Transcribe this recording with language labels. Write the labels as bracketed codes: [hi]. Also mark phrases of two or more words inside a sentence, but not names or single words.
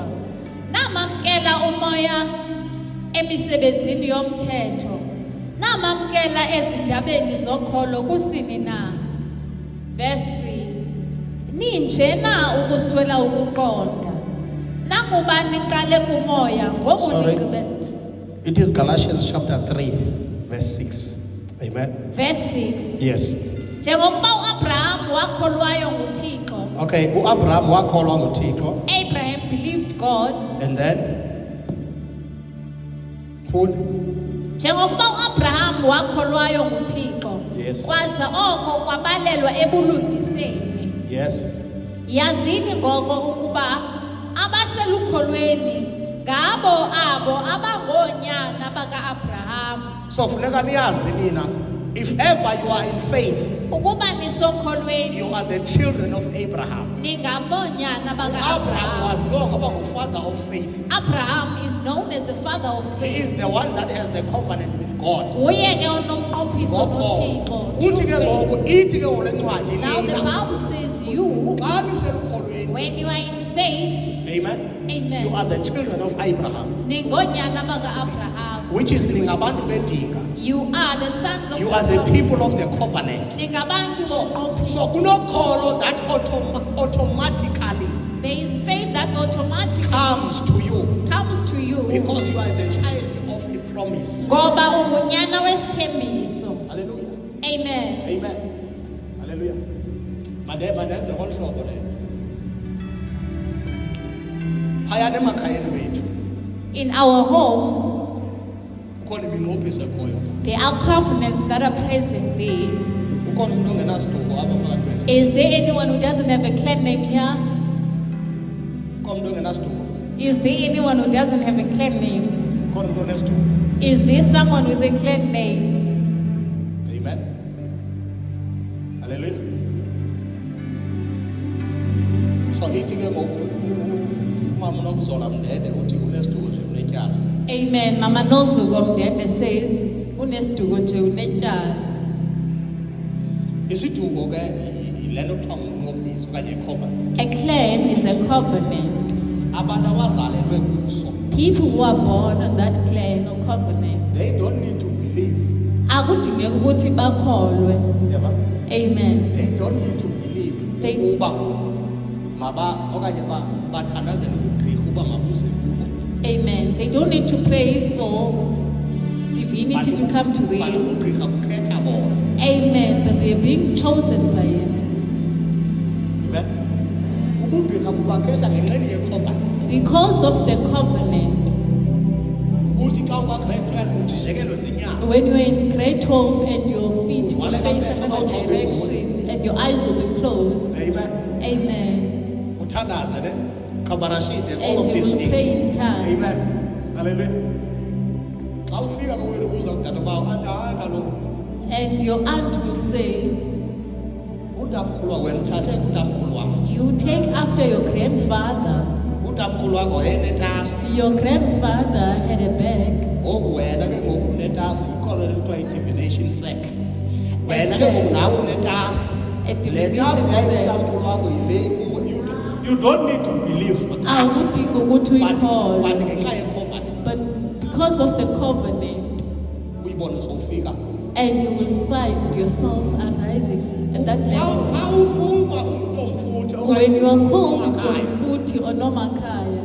[xh] Namamkela umoya emisebenzini yomthetho. Namamkela ezindabeni zokholo kusini na. [en] Verse 3. [xh] Ninje na ukuswela ukuqonda. Nakuba niqale kumoya ngoku [en] Sorry. [xh] nigqibe. [en] It is Galatians chapter 3, verse 6. Amen. Verse 6. Yes. [xh] Njengokuba uAbraham wakholwayo nguThixo. Okay, uAbraham wakholwa nguThixo. [en] Abraham believed God. And then food. [xh] Njengokuba uAbraham wakholwayo nguThixo. [en] Yes. [xh] Kwaza oko kwabalelwa ebulungiseni. [en] Yes. [xh] Yazini ngoko ukuba abaselukholweni ngabo abo abangoonyana bakaAbraham. So funeka niyazi nina, [en] if ever you are in faith, [xh] Ukuba nisokholweni [en] you are the children of Abraham. [xh] ningaboonyana Abraham bakaAbraham. waziwa ngoba ngu- [en] father of faith. Abraham is known as the father of He faith. is the one that has the covenant with God. [xh] Nguye ke onomnqophiso noThixo. Uthi ke [en] True faith. [xh] ngoku ithi ke ngoku le ncwadi [en] Now the [xh] nina [en] Bible says you, [xh] xa niselukholweni, [en] when you are in faith, amen, amen, you are the children of Abraham, [xh] ningoonyana bakaAbraham. [en] which is [xh] ningabantu bedinga. [en] You are the sons of You are the people of the covenant. [xh] Ningabantu [en] So [xh] boqophiso. [en] kunokholo that automatically There is faith that automatically comes to you comes to you because you are the child of a promise. [xh] ngoba ungunyana wesithembiso. manenze ngolu hlobo lelo. Phayana emakhayeni wethu [en] In our homes, [xh] ukhona iminqophiso ekhoyo. [en] there are covenants that are present there. [xh] Ukhona umuntu ongenasiduko apha phakathi kwethu. [en] Is there anyone who doesn't have a clan name here? [xh] Ukhona umuntu ongenasiduko. [en] Is there anyone who doesn't have a clan name? [xh] Ukhona umuntu onesiduko. [en] Is there someone with a clan name? Amen. Hallelujah. [xh] So ithi ke ngoku umama unokuzola mndede uthi unesiduko nje unetyala. [en] Amen. [xh] Mama Nozuko Mdende says, unesiduko nje unetyala. Isiduko ke yilento kuthiwa ngumnqophiso okanye icovenant. [en] A clan is a covenant. [xh] Abantu abazalelwe kuso, [en] People who are born on that clan or covenant, they don't need to believe. [xh] akudingeki ukuthi bakholwe. Yeva? [en] Amen. They don't need to believe They- [xh] uba okanye bathandazele ubugqirha uba mabuze kubo. [en] Amen. They don't need to pray for divinity to come to But them. [xh] ubugqirha bukhetha bona. [en] Amen. But they're being chosen by it. [xh] Sive? Ubugqirha bubakhetha ngenxeni yecovenant. [en] Because of the covenant. [xh] Uthi xa ukwa-grade 12 ujijekelwe zinyama. [en] When you're in grade 12 and your feet will Whatever face person another out of direction and your eyes will be closed. Amen. Amen. [xh] Uthandaze ne? Kabarashide, [en] all And of you these will things. pray in tongues. Amen. Hallelujah. [xh] Xa ufika kowenu ubuza kudade bawo, hayi kaloku. [en] And your aunt will say, [xh] Utamkhulu wakho wena uthathe utamkhulu wakho. [en] you take after your grandfather. [xh] Utamkhulu wakho wayenetasi. [en] Your grandfather had a bag. [xh] Ngoku wena ke ngoku unetasi, ikhona le kuthiwa i- [en] divination sack. [xh] Wena ke [en] sack. [xh] ngoku nawe unetasi. [en] A [xh] Le [en] divination [xh] tasi [en] sack. [xh] yayiutamkhulu wakho yile. [en] You don't need to believe that. [xh] Awudingi ukuthi [en] But [xh] uyikholwe. ngenxa yecovenant [en] But because of the covenant, uyibone sowufika. and you will find yourself arriving at that level. [xh] Xa uphuma umuntu omfuthe [en] When you are [xh] umuntu [en] called [xh] ongakayi. [en] Komfuthi or Nomakaya.